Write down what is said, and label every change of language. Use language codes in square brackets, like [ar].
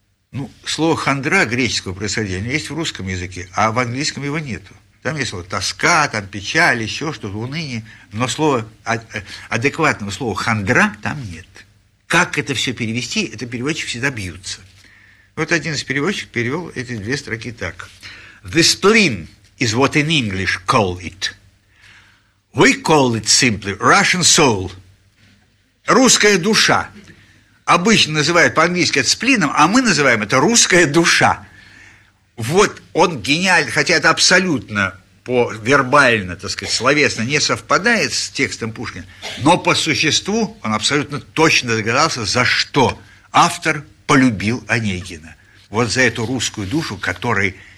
[ru] Ну, слово хандра греческого происхождения есть в русском языке, а в английском его нету. Там есть слово тоска, там печаль, еще что-то, уныние. Но слова, адекватного слова хандра там нет. Как это все перевести, это переводчики всегда бьются. Вот один из переводчиков перевел эти две строки так. [en] The spleen is what in English call it. We call it simply Russian soul. [ru] Русская душа. Обычно называют по-английски это сплином, а мы называем это русская душа. Вот он гениальный, хотя это абсолютно по-вербально, так сказать, словесно не совпадает с текстом Пушкина, но по существу он абсолютно точно догадался, за что автор полюбил Онегина. Вот за эту русскую душу, которой